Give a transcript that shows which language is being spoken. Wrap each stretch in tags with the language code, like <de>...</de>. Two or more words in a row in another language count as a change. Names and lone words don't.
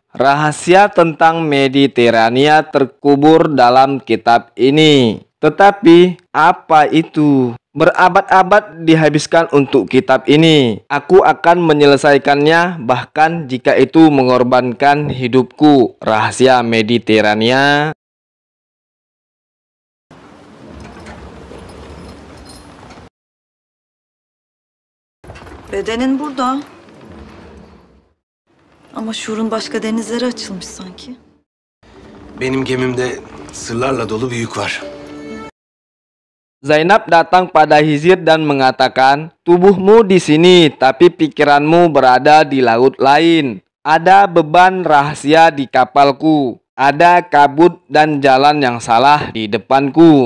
<id>Rahasia tentang Mediterania terkubur dalam kitab ini. Tetapi apa itu? Berabad-abad dihabiskan untuk kitab ini. Aku akan menyelesaikannya bahkan jika itu mengorbankan hidupku. Rahasia Mediterania.</id> <tr>Bedenin burada. Ama şuurun başka denizlere açılmış sanki. Benim gemimde sırlarla dolu bir yük var.</tr> <id>Zainab datang pada Khizr dan mengatakan, tubuhmu di sini, tapi pikiranmu berada di laut lain. Ada beban rahasia di kapalku. Ada kabut dan jalan yang salah di depanku.</id>